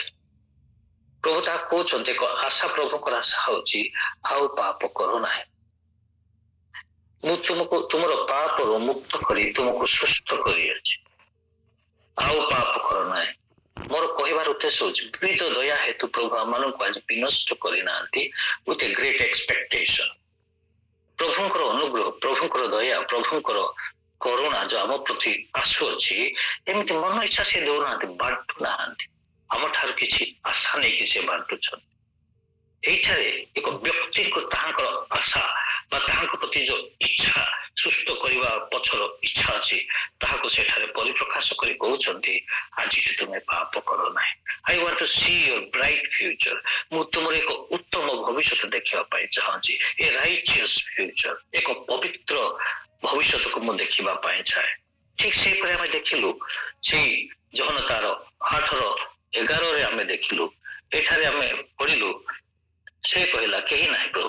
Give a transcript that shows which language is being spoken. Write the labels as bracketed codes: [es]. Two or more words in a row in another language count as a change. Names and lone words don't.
[or] ପ୍ରଭୁ ତାହା କହୁଛନ୍ତି, ଏକ ଆଶା, ପ୍ରଭୁଙ୍କର ଆଶା ହଉଛି ଆଉ ପାପ କର ନାହିଁ। ମୁଁ ତୁମର ପାପରୁ ମୁକ୍ତ କରି ତୁମକୁ ସୁସ୍ଥ କରିଅଛି, ଆଉ ପାପ କର ନାହିଁ। ମୋର କହିବାର ଉଦ୍ଦେଶ୍ୟ ହଉଛି, ବିବିଧ ଦୟା ହେତୁ ପ୍ରଭୁ ଆମମାନଙ୍କୁ ଆଜି ବିନଷ୍ଟ କରିନାହାନ୍ତି [en] with a great expectation। [or] ପ୍ରଭୁଙ୍କର ଅନୁଗ୍ରହ, ପ୍ରଭୁଙ୍କର ଦୟା, ପ୍ରଭୁଙ୍କର କରୁଣା ଯୋଉ ଆମ ପ୍ରତି ଆସୁଅଛି, ଏମିତି ମନ ଇଚ୍ଛା ସେ ଦେଉନାହାନ୍ତି, ବାଣ୍ଟୁ ନାହାନ୍ତି। ଆମଠାରୁ କିଛି ଆଶା ନେଇକି ସେ ବାଣ୍ଟୁଛନ୍ତି। ଏଇଠାରେ ଏକ ବ୍ୟକ୍ତିକୁ ତାହାଙ୍କର ଆଶା ବା ତାହାଙ୍କ ପ୍ରତି ଯୋଉ ଇଚ୍ଛା, ସୁସ୍ଥ କରିବା ପଛର ଇଚ୍ଛା ଅଛି, ତାହାକୁ ସେଠାରେ ପରିପ୍ରକାଶ କରି କହୁଛନ୍ତି, ଆଜିଠୁ ତୁମେ ପାପ କର ନାହିଁ। [en] I want to see your bright future। [or] ମୁଁ ତୁମର ଏକ ଉତ୍ତମ ଭବିଷ୍ୟତ ଦେଖିବା ପାଇଁ ଚାହୁଁଛି, [en] a righteous future, [or] ଏକ ପବିତ୍ର ଭବିଷ୍ୟତକୁ ମୁଁ ଦେଖିବା ପାଇଁ ଚାହେଁ। ଠିକ ସେହିପରି ଆମେ ଦେଖିଲୁ ସେଇ ଜହନ ତାର 8:11 ଆମେ ଦେଖିଲୁ। ଏଠାରେ ଆମେ ପଢିଲୁ, ସେ କହିଲା, କେହି ନାହିଁ ପ୍ରଭୁ।